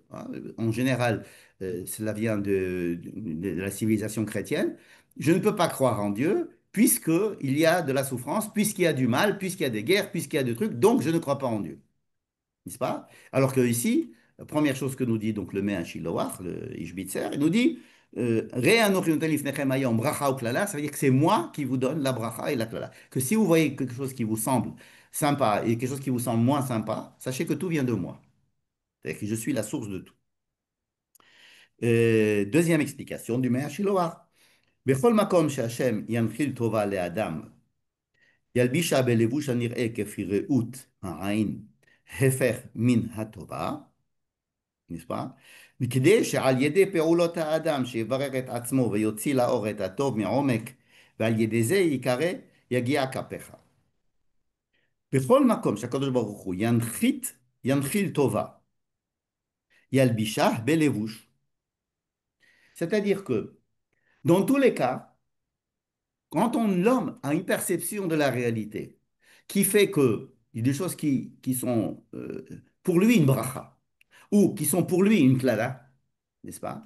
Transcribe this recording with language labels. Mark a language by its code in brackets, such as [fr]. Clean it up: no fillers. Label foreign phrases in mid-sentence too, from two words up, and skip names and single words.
[fr] Hein, en général, cela vient de la civilisation chrétienne. Je ne peux pas croire en Dieu puisqu'il y a de la souffrance, puisqu'il y a du mal, puisqu'il y a des guerres, puisqu'il y a des trucs, donc je ne crois pas en Dieu. N'est-ce pas? Alors que ici, la première chose que nous dit donc le Mea Shiloach, le Ishbitzer, il nous dit [he] ראה אנוכי נותן לפניכם היום ברכה וקללה, [fr] ça veut dire que c'est moi qui vous donne la bracha et la klala. Que si vous voyez quelque chose qui vous semble sympa et quelque chose qui vous semble moins sympa, sachez que tout vient de moi. C'est-à-dire que je suis la source de tout. Deuxième explication du Mea Shiloach. [he] בכל מקום שהשם ינחיל טובה לאדם, ילבישה בלבוש הנראה כפי ראות העין, הפך מן הטובה, [fr] n'est-ce pas? [he] מכדי שעל ידי פעולות האדם שיברר את עצמו ויוציא לאור את הטוב מעומק, ועל ידי זה ייקרא יגיע כפיך. בכל מקום שהקדוש ברוך הוא ינחיל טובה, ילבישה בלבוש. [fr] C'est-à-dire que, dans tous les cas, quand l'homme a une perception de la réalité qui fait que il y a des choses qui sont pour lui une bracha ou qui sont pour lui une klala, n'est-ce pas?